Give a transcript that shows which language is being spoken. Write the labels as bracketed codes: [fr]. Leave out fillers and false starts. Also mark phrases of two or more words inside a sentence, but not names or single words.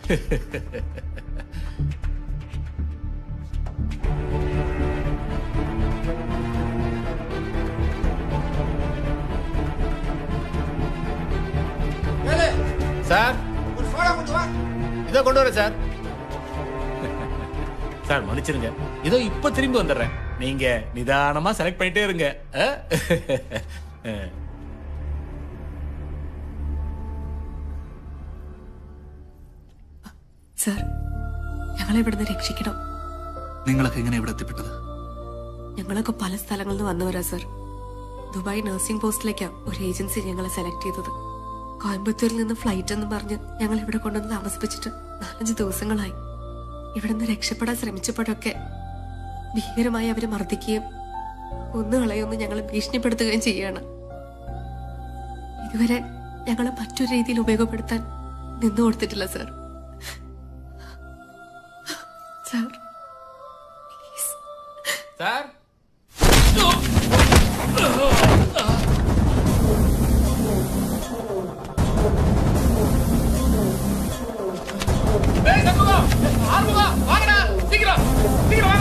[ta] சார் இதோ கொண்டு வரேன் சார். சார் மன்னிச்சிருங்க, இதோ இப்ப திரும்பி வந்துடுறேன். நீங்க நிதானமா செலக்ட் பண்ணிட்டே இருங்க. [ml] സർ, ഞങ്ങളെ ഇവിടുന്ന് രക്ഷിക്കണം. നിങ്ങളൊക്കെ എങ്ങനെ ഇവിടെ എത്തിപ്പെട്ടത്? ഞങ്ങളൊക്കെ പല സ്ഥലങ്ങളിൽ നിന്ന് വന്നവരാ സർ. ദുബായ് നഴ്സിംഗ് പോസ്റ്റിലേക്കാ ഒരു ഏജൻസി ഞങ്ങളെ സെലക്ട് ചെയ്തത്. കോയമ്പത്തൂരിൽ നിന്ന് ഫ്ലൈറ്റ് എന്ന് പറഞ്ഞ് ഞങ്ങൾ ഇവിടെ കൊണ്ടുവന്ന് താമസിപ്പിച്ചിട്ട് 4-5 ദിവസങ്ങളായി. ഇവിടുന്ന് രക്ഷപ്പെടാൻ ശ്രമിച്ചപ്പോഴൊക്കെ ഭീകരമായി അവര് മർദ്ദിക്കുകയും കൊന്നുകളയൊന്ന് ഞങ്ങളെ ഭീഷണിപ്പെടുത്തുകയും ചെയ്യാണ്. ഇതുവരെ ഞങ്ങളെ മറ്റൊരു രീതിയിൽ ഉപയോഗപ്പെടുത്താൻ നിന്നു കൊടുത്തിട്ടില്ല സർ. [en] Sir, please. [ta] Sir? Hey, Samuga! Armuga! வாங்கடா! சீக்கிரம்! சீக்கிரம் வாங்க!